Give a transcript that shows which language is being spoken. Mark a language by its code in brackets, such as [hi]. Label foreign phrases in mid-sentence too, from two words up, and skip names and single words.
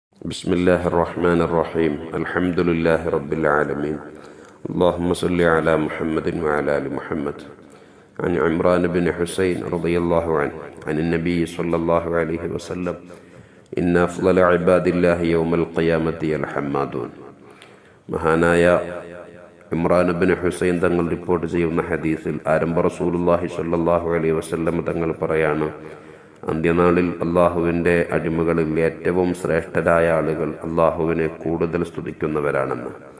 [ar] بسم الله الرحمن الرحيم الحمد لله رب العالمين اللهم صل على محمد وعلى آل محمد عن عمران بن حسين رضي الله عنه عن النبي صلى الله عليه وسلم إن أفضل عباد الله يوم القيامة الحمادون. [ml] മഹാനായ ഇമ്രാൻ ബിൻ ഹുസൈൻ തങ്ങൾ റിപ്പോർട്ട് ചെയ്യുന്ന ഹദീസിൽ ആരംഭ [ar] رسول الله صلى الله عليه وسلم [ml] തങ്ങൾ പറയാണ്, അന്ത്യനാളിൽ അള്ളാഹുവിൻ്റെ അടിമകളിൽ ഏറ്റവും ശ്രേഷ്ഠരായ ആളുകൾ അള്ളാഹുവിനെ കൂടുതൽ സ്തുതിക്കുന്നവരാണെന്ന്.